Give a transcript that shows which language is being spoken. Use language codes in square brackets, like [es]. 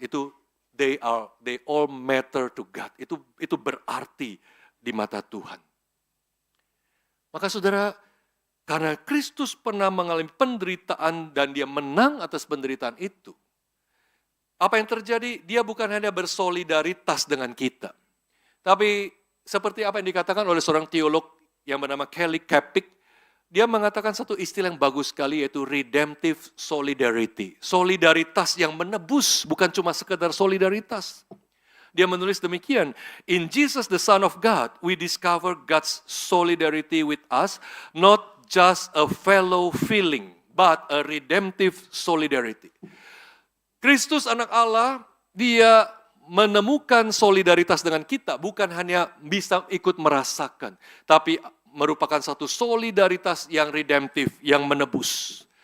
[id] Itu [en] they all matter to God. [id] Itu berarti di mata Tuhan. Maka saudara, karena Kristus pernah mengalami penderitaan dan Dia menang atas penderitaan itu, apa yang terjadi? Dia bukan hanya bersolidaritas dengan kita. Tapi seperti apa yang dikatakan oleh seorang teolog yang bernama Kelly Kapic, dia mengatakan satu istilah yang bagus sekali, yaitu [en] redemptive solidarity. [id] Solidaritas yang menebus, bukan cuma sekedar solidaritas. Dia menulis demikian, [en] in Jesus the Son of God, we discover God's solidarity with us, not just a fellow feeling, but a redemptive solidarity. [id] Kristus anak Allah, Dia menemukan solidaritas dengan kita, bukan hanya bisa ikut merasakan, tapi merupakan satu solidaritas yang redemptif, yang menebus.